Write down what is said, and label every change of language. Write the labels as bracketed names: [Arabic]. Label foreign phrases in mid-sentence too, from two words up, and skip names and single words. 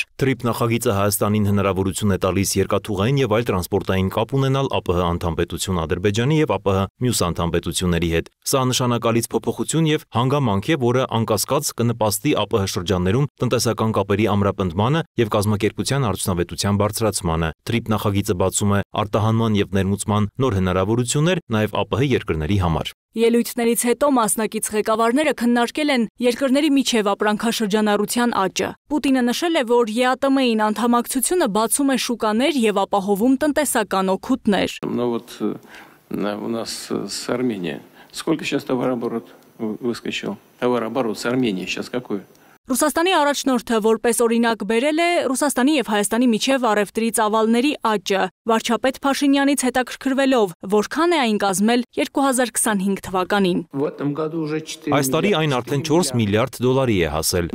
[Armenian] Թրիփ նախագիծը Հայաստանին հնարավորություն է տալիս երկաթուղային եւ այլ տրանսպորտային կապ ունենալ ԱՊՀ անդամ պետություն Ադրբեջանի եւ ԱՊՀ մյուս անդամ պետությունների հետ։ Սա նշանակալից փոփոխություն եւ հանգամանք է, որը անկասկած կնպաստի ԱՊՀ շրջաններում տնտեսական կապերի ամրապնդմանը եւ կազմակերպության արդյունավետության բարձրացմանը։ Թրիփ նախագիծը բացում է արտահանման եւ ներմուծման նոր հնարավորություններ նաեւ ԱՊՀ երկրների համար։ Ելույթներից հետո մասնակից ղեկավարները քննարկել են երկրների միջև ապրանքաշրջանառության աճը։ Պուտինը նշել է, որ ԵԱՏՄ-ին անդամակցությունը բացում է շուկաներ եւ ապահովում տնտեսական օգուտներ։ [Russian] У нас с Арменией. Сколько сейчас товарооборот выскочил? Товарооборот с Арменией сейчас какой? [Armenian] Ռուսաստանի առաջնորդը որպես օրինակ բերել է Ռուսաստանի եւ Հայաստանի միջև առևտրի ծավալների աճը, վարչապետ Փաշինյանից հետաքրքրվելով, որքան է այն կազմել 2025 թվականին։ Այս տարի այն արդեն 4 միլիարդ դոլարի է հասել։